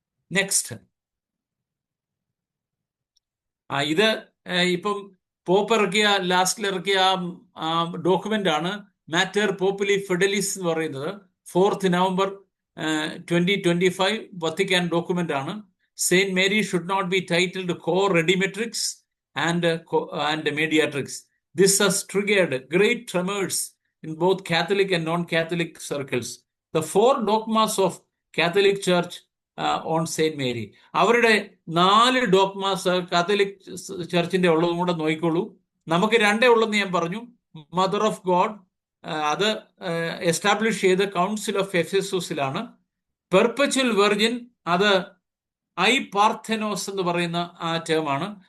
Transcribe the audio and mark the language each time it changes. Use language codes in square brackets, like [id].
[ml] Next, ഇത് ഇപ്പം pop ഇറക്കിയ ലാസ്റ്റിൽ ഇറക്കിയ ഡോക്യുമെന്റ് ആണ് മാറ്റർ പോപ്പുലി ഫിഡലിസ് എന്ന് പറയുന്നത്. 4th November 2025 വത്തിക്കാൻ ഡോക്യുമെന്റ് ആണ്. [en] Saint Mary should not be titled Co Redemptrix and Mediatrix. This has triggered great tremors in both Catholic and non-Catholic circles. The 4 dogmas of Catholic Church on Saint Mary. [ml] അവരുടെ 4 dogmas Catholic ചർച്ചിന്റെ ഉള്ളതും കൂടെ നോക്കിക്കോളൂ. നമുക്ക് 2 ഉള്ളതെന്ന് ഞാൻ പറഞ്ഞു. Mother of God, അത് establish ചെയ്ത് കൗൺസിൽ ഓഫ് എഫെസസിലാണ്. പെർപ്പച്വൽ വെർജിൻ, അത് ഐ പാർഥെനോസ് എന്ന് പറയുന്ന ആ ടേമാണ്.